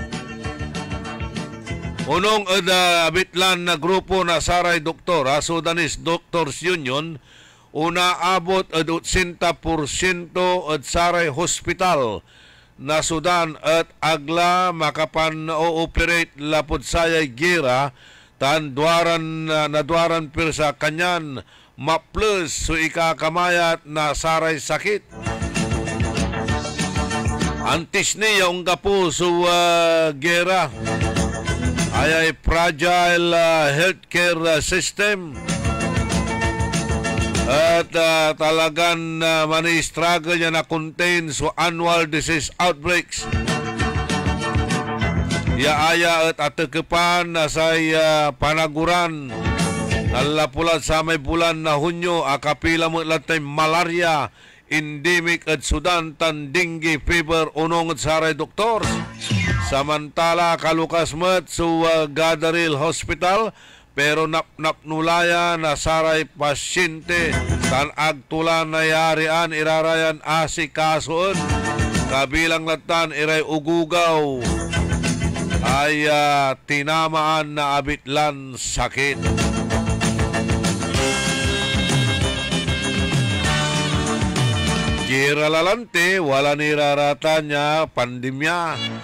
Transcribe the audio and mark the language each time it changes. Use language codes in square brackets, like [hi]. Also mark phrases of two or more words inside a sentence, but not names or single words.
[pag] Unong abitlan na grupo na saray doktor, Sudanese Doctors Union, una abot 80% at saray hospital na Sudan at agla makapan-ooperate lapod sayay gira tan nadwaran pirsa kanyan ma-plus so ikakamayat na saray sakit. Antis niya ang gapo so gera ay [en] fragile healthcare system [pag] at talagang mani-struggle niya na contain so [en] annual disease outbreaks. [pag] Yaaya at atakepan na say panaguran nalapulad sa may bulan na Hunyo akapila mo latay [en] malaria endemic [pag] at Sudan tan [en] dengue fever [pag] unong at saray doktor. Samantala kalukas mat so Gadaril Hospital pero napnulaya na saray pasyente tan agtulan na yarian irarayan asikasoon kabilang latan iray ugugaw ay tinamaan na abitlan sakit. Gira lalante wala nirarata niya pandemya.